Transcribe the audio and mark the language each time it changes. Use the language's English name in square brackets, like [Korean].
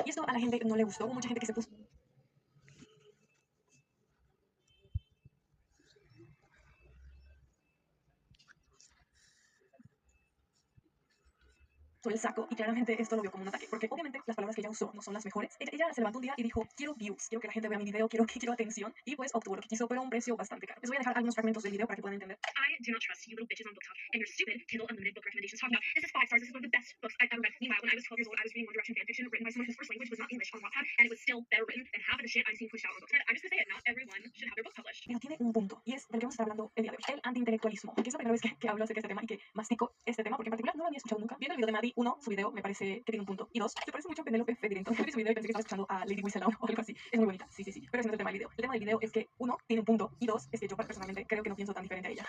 [Spanish] Y esto a la gente no le gustó. Hubo mucha gente que se puso el saco y claramente esto lo vio como un ataque, porque obviamente las palabras que ella usó no son las mejores. Ella se levantó un día y dijo, quiero views, quiero que la gente vea mi video, quiero atención, y pues obtuvo lo que quiso, pero a un precio bastante caro. Les voy a dejar algunos fragmentos del video para que puedan entender. [English] I do not trust you little bitches on BookTok and your stupid Kindle Unlimited book recommendations talking about this is 5 stars, this is one of the best books I've ever read. Meanwhile, when I was 12 years old, I was reading One Direction fan fiction written by someone whose first language was not English on Wattpad, and it was still better written than half of the shit I'm seeing pushed out on BookTok. I'm just gonna say it, not everyone should have their book published. [Spanish] Pero tiene un punto, y es de lo que vamos a estar hablando el día de hoy, el antiintelectualismo, que es la primera vez que hablo acerca de este tema y que mastico este tema, porque en particular no lo había escuchado nunca. Viendo el video de Maddie, uno, su video me parece que tiene un punto, y dos, se parece mucho a Penélope Federico. Yo vi su video y pensé que estaba escuchando a Lady Whistle o algo así. Es muy bonita, sí, pero ese no es el tema del video. El tema del video es que, uno, tiene un punto, y dos, es que yo personalmente creo que no pienso tan diferente a ella.